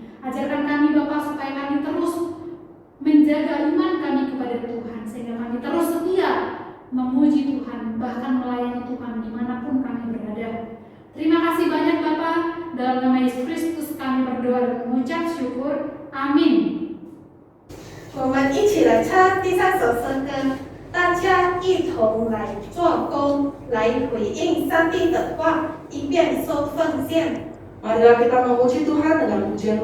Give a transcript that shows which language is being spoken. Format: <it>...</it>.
<id>Ajarkan kami Bapa supaya kami terus menjaga iman kami kepada Tuhan, sehingga kami terus setia memuji Tuhan, bahkan melayani Tuhan dimanapun kami berada. Terima kasih banyak Bapa, dalam nama Yesus Kristus kami berdoa dan mengucap syukur. Amin.</id> <zh>我们一起来唱第三首诗歌，大家一同来做工，来回应上帝的话，一边说奉献。</zh> <id>Marilah kita memuji Tuhan dengan pujian.</id>